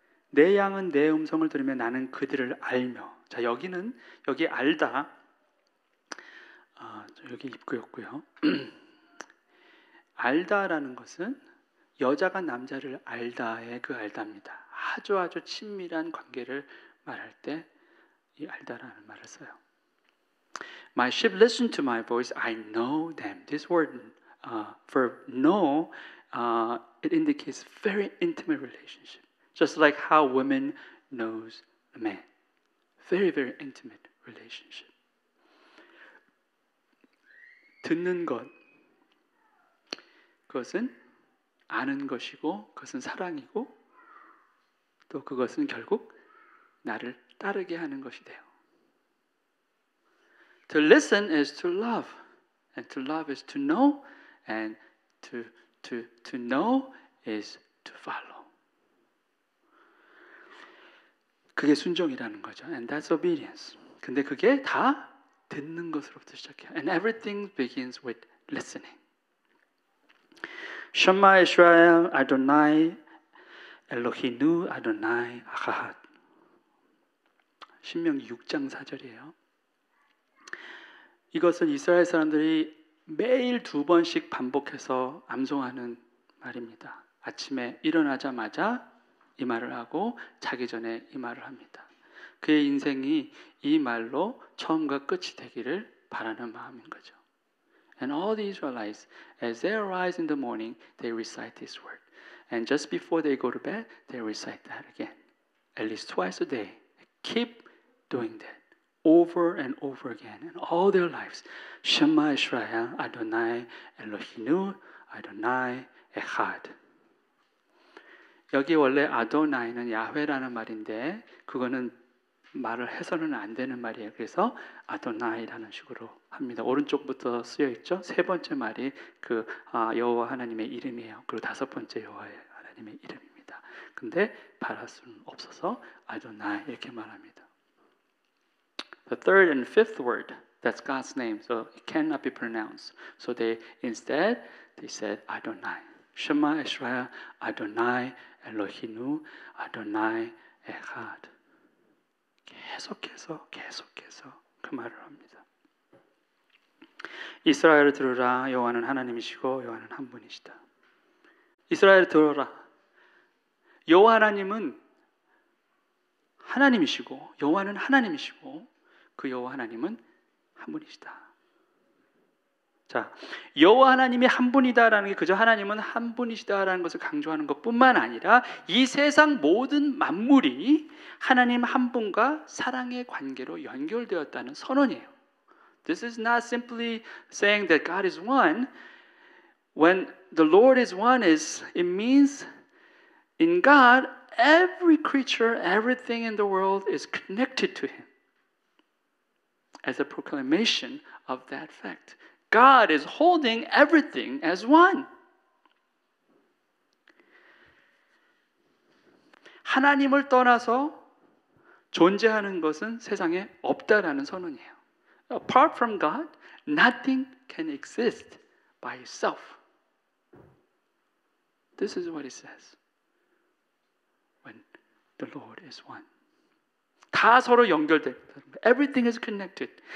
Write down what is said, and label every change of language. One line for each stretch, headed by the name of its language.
Korean: 내 양은 내 음성을 들으며 나는 그들을 알며. 자, 여기 알다. 여기 입구였고요. 알다라는 것은 여자가 남자를 알다의 그 알다입니다. 아주 친밀한 관계를 말할 때 이 알다라는 말을 써요.
English: My sheep listen to my voice. I know them. This word, verb know, it indicates very intimate relationship. Just like how women knows a man. Very intimate relationship.
Korean: 듣는 것, 그것은 아는 것이고 그것은 사랑이고 또 그것은 결국 나를 따르게 하는 것이 돼요.
English: To listen is to love, and to love is to know, and to know is to follow.
Korean: 그게 순종이라는 거죠.
English: And that's obedience.
Korean: 근데 그게 다 듣는 것으로부터 시작해요.
English: And everything begins with listening.
Hebrew: Shema Israel, Adonai, Eloheinu, Adonai, Achad.
Korean: 신명기 6장 4절이에요. 이것은 이스라엘 사람들이 매일 2번씩 반복해서 암송하는 말입니다. 아침에 일어나자마자 이 말을 하고 자기 전에 이 말을 합니다. 그의 인생이 이 말로 처음과 끝이 되기를 바라는 마음인 거죠.
English: And all the Israelites, as they arise in the morning, they recite this word. And just before they go to bed, they recite that again. At least twice a day. Keep doing that over and over again in all their lives.
Hebrew: Shema Israel, Adonai Eloheinu, Adonai Echad.
Korean: 여기 원래 아도나이는 야훼라는 말인데 그거는 말을 해서는 안 되는 말이에요. 그래서 아도나이라는 식으로 합니다. 오른쪽부터 쓰여 있죠. 세 번째 말이 그 여호와 하나님의 이름이에요. 그리고 다섯 번째 여호와 하나님의 이름입니다. 근데 발할 수는 없어서 아도나이 이렇게 말합니다.
English: The third and fifth word, that's God's name, so it cannot be pronounced. So they said Adonai.
Hebrew: Shema Israel, Adonai Eloheinu, Adonai Echad.
Korean: 계속해서 그 말을 합니다. 이스라엘을 들으라. 여호와는 하나님이시고 여호와는 한 분이시다. 이스라엘을 들어라. 여호와 하나님은 하나님이시고 여호와는 하나님이시고 그 여호와 하나님은 한 분이시다. 자, 여호와 하나님이 한 분이다라는 게 그저 하나님은 한 분이시다라는 것을 강조하는 것뿐만 아니라 이 세상 모든 만물이 하나님 한 분과 사랑의 관계로 연결되었다는 선언이에요.
English: This is not simply saying that God is one. When the Lord is one, it means in God every creature, everything in the world is connected to Him. As a proclamation of that fact. God is holding everything as one. 하나님을 떠나서 존재하는 것은 세상에 없다라는 선언이에요. Apart from God, nothing can exist by itself. This is what it says. When the Lord is one.
Korean: 다 서로 연결돼.
English: Everything is connected.